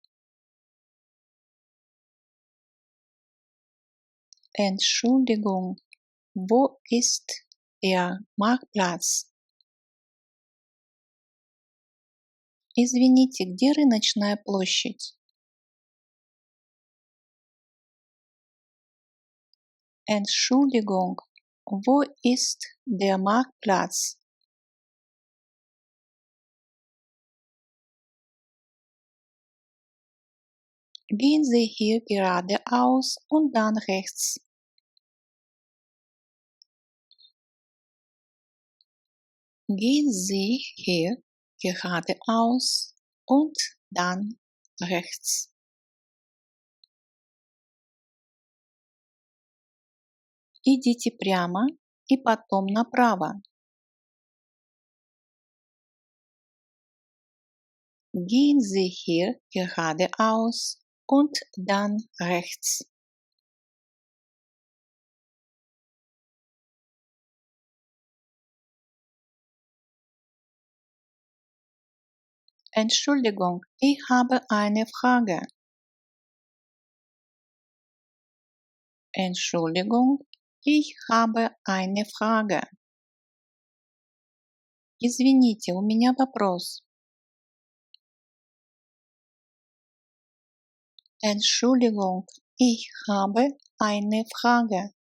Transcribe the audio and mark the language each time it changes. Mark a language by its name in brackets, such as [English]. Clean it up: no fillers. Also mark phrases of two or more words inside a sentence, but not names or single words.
[German] Entschuldigung, wo ist der Marktplatz? [Russian] Извините, где рыночная площадь? [German] Entschuldigung, wo ist der Marktplatz? Gehen Sie hier geradeaus und dann rechts. Gehen Sie hier geradeaus und dann rechts. [Russian] Идите прямо и потом направо. [German] Gehen Sie hier geradeaus und dann rechts. Entschuldigung, ich habe eine Frage. Entschuldigung, ich habe eine Frage. [Russian] Извините, у меня вопрос. [German] Entschuldigung, ich habe eine Frage.